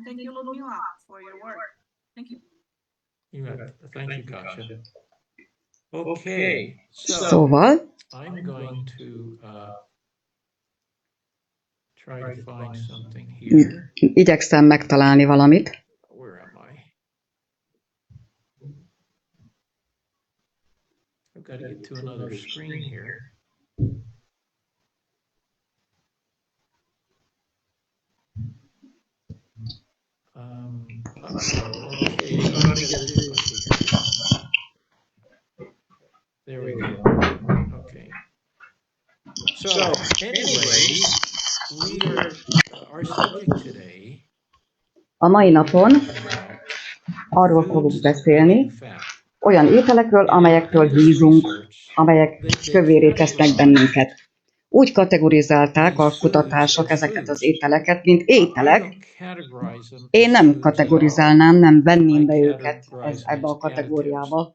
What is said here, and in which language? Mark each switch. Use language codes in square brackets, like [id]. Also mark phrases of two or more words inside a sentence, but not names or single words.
[hu] Szóval, igyekszem megtalálni valamit. [en] I've got to get to another screen here. There we go. Okay. So, anyway, our subject today. [hu] A mai napon arról fogunk beszélni, olyan ételekről, amelyektől hízunk, amelyek kövérré tesznek bennünket. Úgy kategorizálták a kutatások ezeket az ételeket, mint ételek. Én nem kategorizálnám, nem venném be őket ebbe a kategóriába.